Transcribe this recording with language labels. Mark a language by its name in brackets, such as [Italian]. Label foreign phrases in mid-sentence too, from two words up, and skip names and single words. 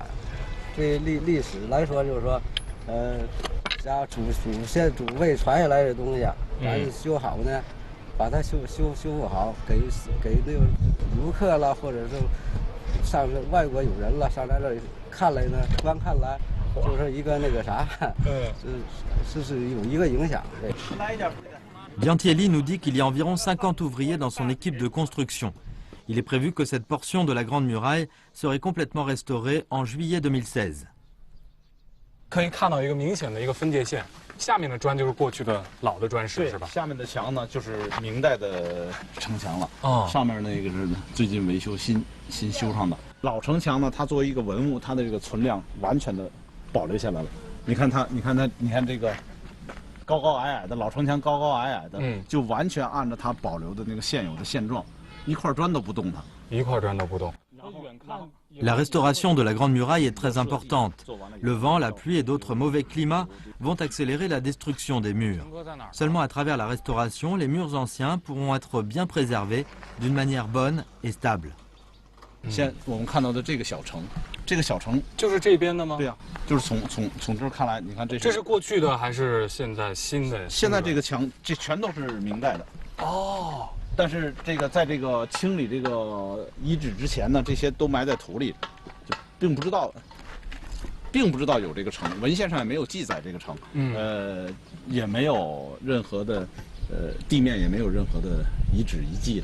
[Chinese] 对历史来说，就是说，家祖辈传下来的东西，咱修好呢，把它修复好，给那个游客了，或者是上外国友人了，上来这里看来呢，观看来，就是一个那个啥，是有一个影响。 [French] Giantielli nous dit qu'il y a environ 50 ouvriers dans son équipe de construction. Il est prévu que cette portion de la Grande Muraille serait complètement restaurée en juillet 2016. [Chinese] 可以看到一个明显的一个分界线，下面的砖就是过去的老的砖石，是吧？下面的墙呢就是明代的城墙了。哦，上面那个是最近维修新修上的。老城墙呢，它作为一个文物，它的这个存量完全的保留下来了。你看这个高高矮矮的老城墙，高高矮矮的，就完全按照它保留的那个现有的现状。一块砖都不动它，一块砖都不动。 [French] La restauration de la Grande Muraille est très importante. Le vent, la pluie et d'autres mauvais climats vont accélérer la destruction des murs. Seulement à travers la restauration, les murs anciens pourront être bien préservés d'une manière bonne et stable. [Chinese] 现在我们看到的这个小城就是这边的吗？对呀，就是从这儿看来，你看这是过去的还是现在新的？现在这个墙这全都是明代的。哦。但是这个在这个清理这个遗址之前呢，这些都埋在土里，就并不知道有这个城，文献上也没有记载这个城，也没有任何的地面也没有任何的遗址遗迹了。